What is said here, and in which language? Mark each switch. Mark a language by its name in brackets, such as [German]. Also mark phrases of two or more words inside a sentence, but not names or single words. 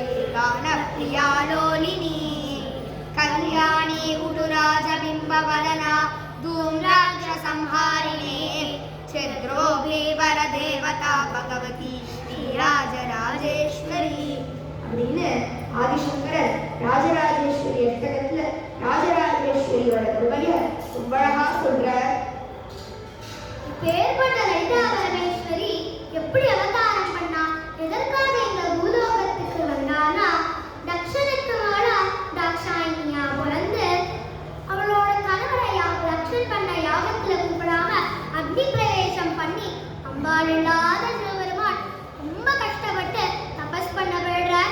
[Sanskrit] गान प्रियालोलिनी कल्याणी उडुराजबिम्बवदना धूम्राक्ष संहारिणे छिद्रोभे वरदेवता भगवती राजराजेश्वरी [Tamil] அப்படின்னு ஆதிசங்கரர் ராஜராஜேஸ்வரி அஷ்டகத்துல ராஜராஜேஸ்வரியோட பெருமையை ரொம்ப அழகா சொல்றார். பேர்பட்ட லலிதா பரமேஸ்வரி எப்படி அவதாரம் பண்ணா, எதற்காக இந்த பூலோகத்துக்கு வந்தானா, தக்ஷனுக்கு மகளா தாக்ஷாயினியா பிறந்து அவளோட கணவரை தக்ஷன் பண்ண யாகத்துல கூப்பிடாம அக்னி பிரவேசம் பண்ணி அம்பாள் இல்லாத சிவபெருமான் ரொம்ப கஷ்டப்பட்டு தபஸ் பண்ண விடுறார்.